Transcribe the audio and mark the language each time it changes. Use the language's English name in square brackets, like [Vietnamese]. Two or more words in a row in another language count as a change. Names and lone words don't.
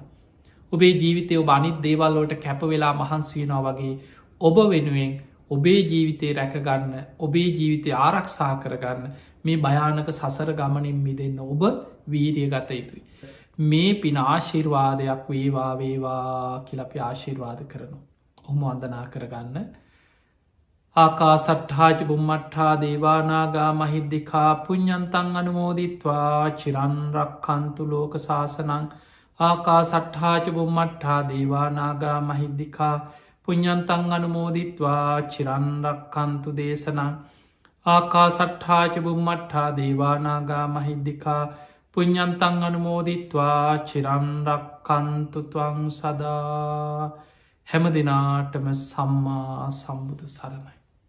[Sinhala] ඔබේ ජීවිතය ඔබ අනිත් දේවල්ලෝට කැපවෙලා මහන්සයනවා වගේ ඔබ වෙනුවෙන් ඔබේ ජීවිතය රැකගන්න ඔබේ ජීවිතය ආරක්ෂා කරගන්න මේ භයානක සසර ගමනින් මිදන්න ඔබ වීරිය ගත යුතුයි. මේ පින ආශිර්වාදයක් වේවා වේවා කියලපි ආශිර්වාද කරනු. ඔහුම වන්දනා කරගන්න. [Pali] ආකා සට්හාජ බුම්මට්හා දේවානාගා මහිද්දිකා පුඤ්ඥන්තන් අනුමෝදිත්වා චිරන්රක්කන්තු ලෝක ශාසනං ආකා සට්හාජ බුම්මට්හා දේවානාගා මහිද්දිකා පුඤ්ඥන්තන් අනුමෝදිත්වා චිරන්රක්කන්තු දේශනං ආකා සට්හාජ බුම්මට්හා දේවානාගා මහිද්දිකා පුඤ්ඥන්තන් අනුමෝදිත්වා චිරන්රක්කන්තුතුවං සදා [Sinhala] හැම දෙනාටම සම්මා සම්බුදු සරණයි.